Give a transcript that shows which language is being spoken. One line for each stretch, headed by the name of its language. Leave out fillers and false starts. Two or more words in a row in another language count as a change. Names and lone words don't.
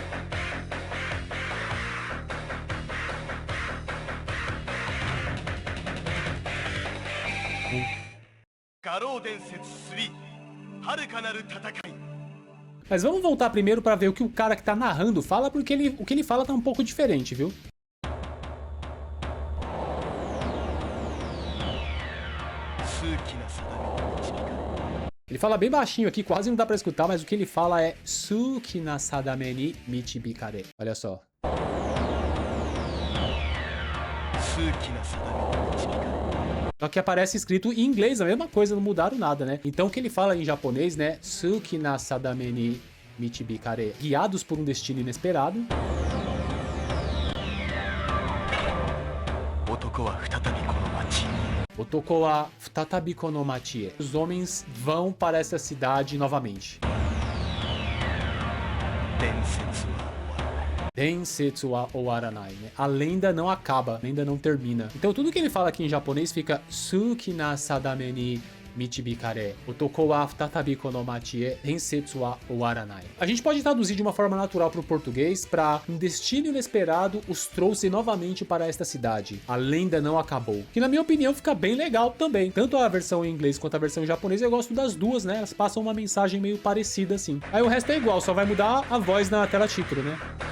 Portuguese: Mas vamos voltar primeiro pra ver o que o cara que tá narrando fala, porque o que ele fala tá um pouco diferente, viu? Ele fala bem baixinho aqui, quase não dá pra escutar, mas o que ele fala é
Japanese: 数奇な運命に導かれ.
Portuguese: Olha só. Só que aparece escrito em inglês, a mesma coisa, não mudaram nada, né? Então o que ele fala em japonês, né?
Japanese: 数奇な運命に導かれ.
Portuguese: Guiados por um destino inesperado.
Japanese: 男は再びこの街へ.
Portuguese: Os homens vão para essa cidade novamente.
Japanese: 伝説は終わらない,
Portuguese: né? A lenda não acaba, a lenda não termina. Então tudo que ele fala aqui em japonês fica
Japanese: 数奇な運命に導かれ. 男は再びこの街へ伝説は終わらない.
Portuguese: A gente pode traduzir de uma forma natural para o português para um destino inesperado os trouxe novamente para esta cidade. A lenda não acabou. Que na minha opinião fica bem legal também. Tanto a versão em inglês quanto a versão em japonês eu gosto das duas, né? Elas passam uma mensagem meio parecida assim. Aí o resto é igual, só vai mudar a voz na tela título, né?